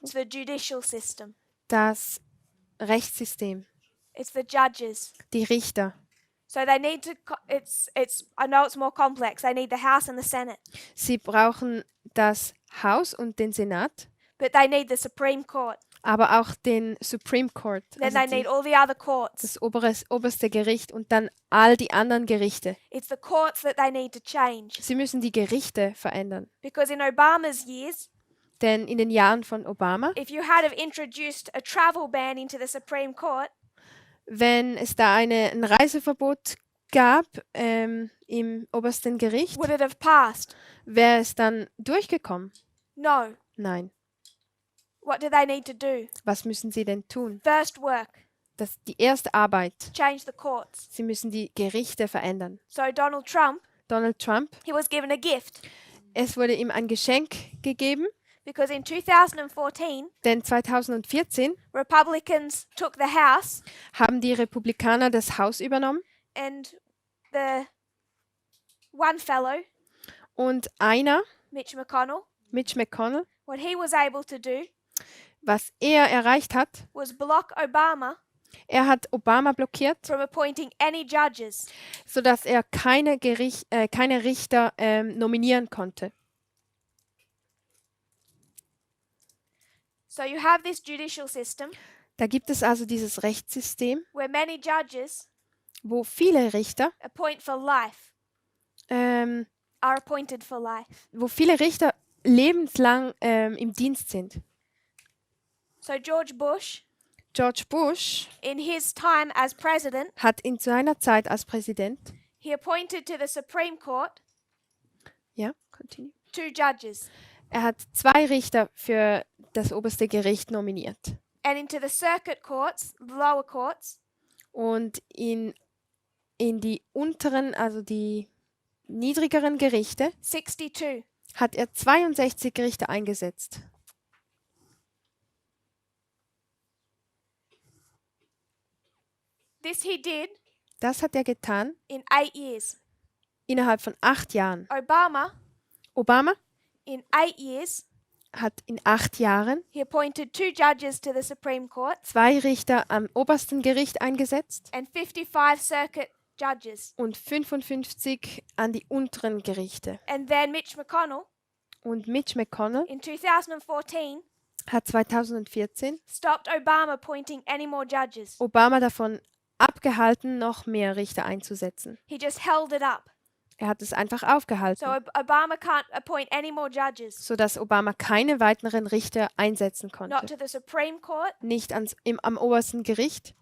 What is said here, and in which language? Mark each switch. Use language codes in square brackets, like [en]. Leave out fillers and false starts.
[en] it's the judicial system. [de] das Rechtssystem, [en] It's the judges. [de] die Richter, [en] So they need to. I know it's more complex. They need the House and the Senate, [de] sie brauchen das Haus und den Senat, [en] but they need the Supreme Court. [de] aber auch den Supreme Court, [en] Then [de] also [en] they need all the other courts. [de] das oberste Gericht und dann all die anderen Gerichte. [en] It's the courts that they need to change. [de] Sie müssen die Gerichte verändern. [en] Because in Obama's years, [de] Denn in den Jahren von Obama, [en] if you had have introduced a travel ban into the Supreme Court, [de] wenn es da ein Reiseverbot gab im obersten Gericht, [en] would it have passed? [de] wäre es dann durchgekommen? [en] No. [de] Nein. [en] What do they need to do? [de] Was müssen sie denn tun? [en] First work, [de] Die erste Arbeit. [en] change the courts. [de] Sie müssen die Gerichte verändern. [en] So Donald Trump, [de] Donald Trump, [en] he was given a gift [de] es wurde ihm ein Geschenk gegeben, [en] because in 2014, [de] denn 2014 [en] Republicans took the House [de] haben die Republikaner das Haus übernommen [en] and the one fellow, [de] und einer, [en] Mitch McConnell, [de] Mitch McConnell, [en] what he was able to do [de] was er erreicht hat, [en] was block Obama [de] Er hat Obama blockiert, [en] from appointing any judges. [de] sodass er keine Richter nominieren konnte. [en] So you have this judicial system [de] Da gibt es also dieses Rechtssystem, [en] where many judges [de] wo viele Richter, [en] appoint for life, ähm, are appointed for life. [de] lebenslang im Dienst sind. [en] So George Bush, [de] George Bush [en] in his time as president, [de] hat in seiner Zeit als Präsident, [en] he appointed to the Supreme Court [de] ja, continue. [en] 2 judges, [de] Er hat 2 Richter für das oberste Gericht nominiert. [en] and into the circuit courts, the lower courts, [de] Und in die unteren, also die niedrigeren Gerichte, [en] 62. [de] hat er 62 Richter eingesetzt. [en] This he did [de] Das hat er getan [en] in 8 years. [de] innerhalb von 8 Jahren. Obama [en] In 8 years, [de] hat in 8 Jahren [en] he appointed 2 judges to the Supreme Court [de] 2 Richter am obersten Gericht eingesetzt [en] and 55 circuit judges. [de] und 55 an die unteren Gerichte. [en] And then Mitch McConnell [de] Und Mitch McConnell [en] in 2014 [de] hat 2014 [en] stopped Obama appointing any more judges. [de] Obama davon abgehalten, noch mehr Richter einzusetzen. [en] He just held it up. [de] Er hat es einfach aufgehalten, [en] So Obama can't appoint any more judges. [de] sodass Obama keine weiteren Richter einsetzen [en] Not [de] konnte. [en] to the Supreme Court [de] Nicht am obersten Gericht